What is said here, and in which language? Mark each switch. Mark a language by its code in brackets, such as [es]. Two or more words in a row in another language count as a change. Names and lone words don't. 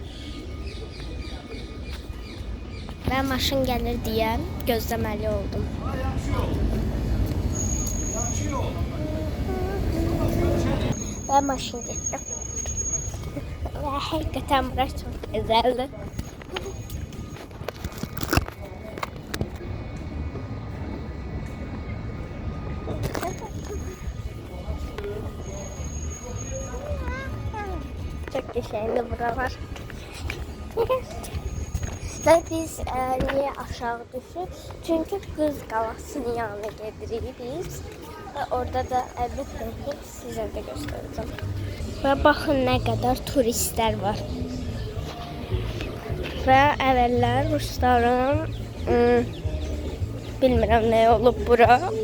[az] Və maşın gəlir deyə gözləməli oldum. Və maşın getdi. Və həqiqətən bura çox gözəldir. [tr] Çok güzeldi buralar. Ve biz niye aşağı düşük? [az] Çünkü Qız Qalasının yanına gedirik biz. Ve orada da əlbəttə ki sizə də göstereceğim. [tr] Ve bakın ne kadar turistler var. Ve evveller Rusların [az] bilmirəm ne olup bura.